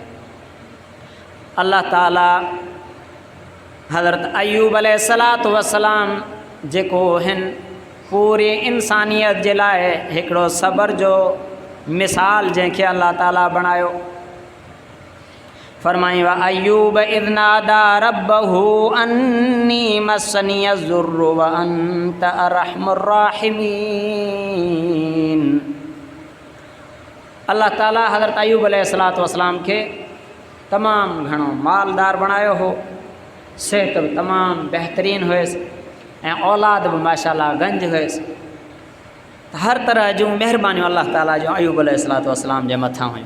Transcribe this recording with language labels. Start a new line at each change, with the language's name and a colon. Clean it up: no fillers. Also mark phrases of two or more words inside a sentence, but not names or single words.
Sindhi: अल्लाह ताला हज़रत अयूब
Arabic: عليه الصلاة والسلام
Sindhi: जेको हिन पूरी इंसानियत जे लाइ हिकिड़ो सब्र जो मिसाल जंहिंखे अल्लाह ताला बणायो।
Arabic: फरमाई وأيوب إذ نادى ربه أني مسني الضر وأنت أرحم الراحمين.
Sindhi: अल्लाह ताला हज़रत अयूब
Arabic: عليه الصلاة والسلام
Sindhi: खे तमामु घणो मालदार बणायो हो, सेहत बि तमामु बहितरीनु हुयसि ऐं औलाद बि माशाअल्लाह गंज हुयसि। हर तरह जूं महिरबानियूं अल्लाह ताला जो अयूब
Arabic: عليه الصلاة والسلام
Sindhi: जे मथां हुयूं।